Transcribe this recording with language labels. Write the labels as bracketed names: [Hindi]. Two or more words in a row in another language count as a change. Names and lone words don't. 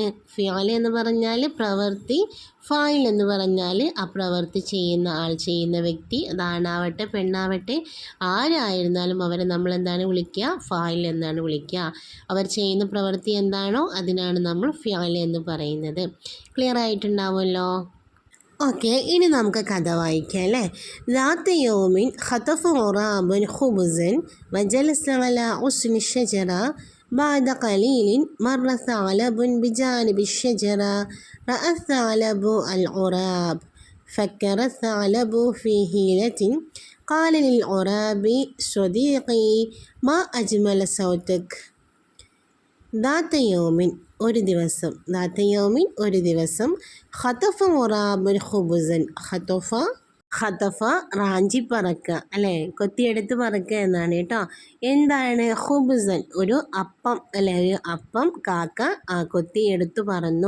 [Malayalam] ഫിഅൽ എന്ന് പറഞ്ഞാൽ പ്രവൃത്തി, ഫായിൽ എന്ന് പറഞ്ഞാൽ ആ പ്രവൃത്തി ചെയ്യുന്ന ആൾ, ചെയ്യുന്ന വ്യക്തി, അതാണാവട്ടെ പെണ്ണാവട്ടെ ആരായിരുന്നാലും അവരെ നമ്മൾ എന്താണ് വിളിക്കുക? ഫായിൽ എന്നാണ് വിളിക്കുക. അവർ ചെയ്യുന്ന പ്രവൃത്തി എന്താണോ അതിനാണ് നമ്മൾ ഫിഅൽ എന്ന് പറയുന്നത്. ക്ലിയർ ആയിട്ടുണ്ടാവുമല്ലോ? ഓക്കെ, ഇനി നമുക്ക് കഥ വായിക്കാം, അല്ലേ. [Arabic] ذات يوم خطف غراب خبزا وجلس على غصن الشجرة. بعد قليل مر ثعلب بجانب الشجرة. رأى الثعلب الغراب. فكر الثعلب في حيلة. قال للغراب صديقي ما أجمل صوتك. ذات يوم, [Malayalam] ഒരു ദിവസം. [Arabic] ذات يوم, [Malayalam] ഒരു ദിവസം. [Arabic] خطف غراب خبزا. [Malayalam] ഖതഫ റാഞ്ചി പറക്കുക, അല്ലേ, കൊത്തിയെടുത്ത് പറക്കുക എന്നാണ് കേട്ടോ. എന്താണ്? ഖുബുസൻ, ഒരു അപ്പം, അല്ലെ, ഒരു അപ്പം കാക്ക കൊത്തിയെടുത്ത് പറന്നു.